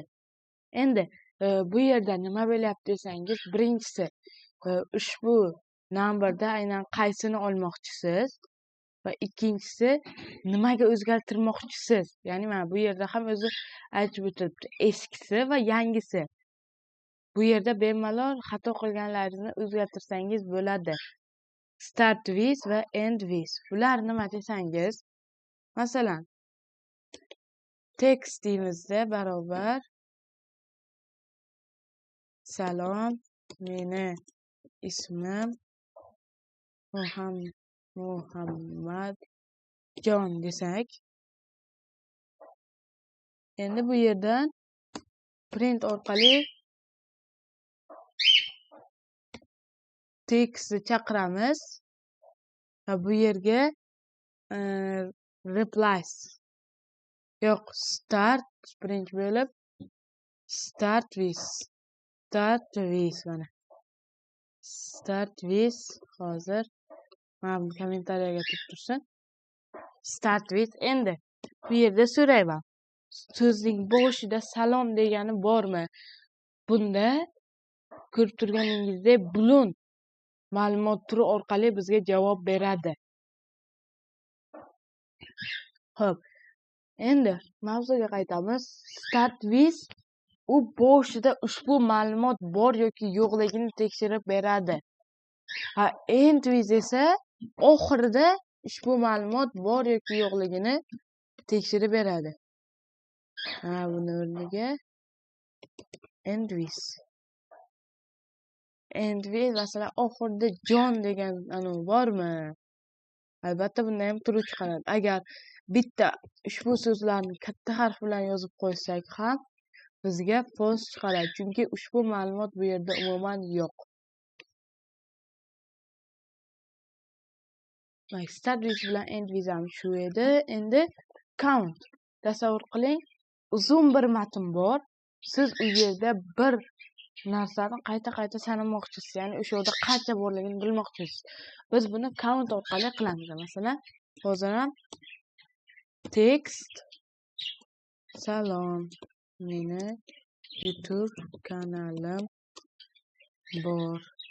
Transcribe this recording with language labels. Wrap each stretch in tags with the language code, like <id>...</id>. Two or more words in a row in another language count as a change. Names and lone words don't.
<uz>Endi bu yerda nima bo'lyapti desangiz, birinchisi ushbu numberda aynan qaysini olmoqchisiz va ikkinchisi nimaga o'zgartirmoqchisiz. Ya'ni mana bu yerda ham o'zi aytib o'tiribdi, eskisi va yangisi. Bu yerda bemalol xato qilganlaringizni o'zgartirsangiz bo'ladi.</uz> <en>Start with va end with.</en> <uz>Bular nima desangiz, masalan, text deymizda barobar salom, meni ismim Muhammadjon desak, endi bu yerdan print orqali textni chaqiramiz va bu yerga replace yo'q, start birinchi bo'lib</uz> <en>start with</en> <uz>mana</uz> <en>start with,</en> <uz>hozir mana kommentariyaga tursin.</uz> <en>Start with.</en> <uz>Endi bu yerda so'rayman, so'zning boshida salom degani bormi? Bunda ko'rib turganingizdek bulon ma'lumot turi orqali bizga javob beradi. Xo'p, endi mavzuga qaytamiz.</uz> <en>Start with</en> <uz>u boshida ushbu ma'lumot bor yoki yo'qligini tekshirib beradi.</uz> <en>End with</en> <uz>esa oxirida ushbu ma'lumot bor yoki yo'qligini tekshirib beradi. Buni o'rniga</uz> <en>end with. End with,</en> <uz>masalan, oxirida John degan bormi? Albatta bunda ham true chiqaradi. Agar bitta ushbu so'zlarni katta harf bilan yozib qo'ysak ham bizga false chiqaradi, chunki ushbu ma'lumot bu yerda umuman yo'q.</uz> <en>Start with</en> <uz>bilan</uz> <en>end with</en> <uz>ham shu edi. Endi count. Tasavvur qiling, uzun bir matn bor. Siz u yerda bir narsani qayta sanamoqchisiz, ya'ni o'sha yerda qancha borligini bilmoqchisiz. Biz buni count orqali qilamiz. Masalan, hozir ham text salom, meni YouTube kanalim bor.</uz>